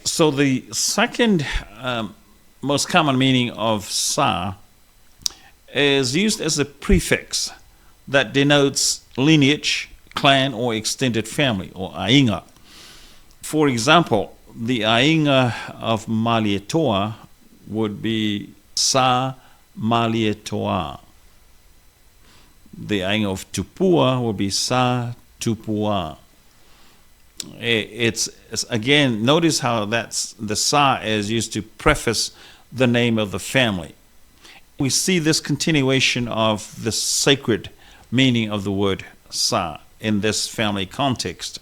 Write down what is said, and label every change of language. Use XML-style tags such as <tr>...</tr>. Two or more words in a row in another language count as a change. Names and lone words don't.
<en>So the second most common meaning of sa is used as a prefix that denotes lineage, clan, or extended family, or ainga. For example, the ainga of Malietoa would be sa Malietoa. The ainga of Tupua would be sa Tupua. It's again, notice how that's the sa is used to preface the name of the family. We see this continuation of the sacred meaning of the word sa in this family context.</en>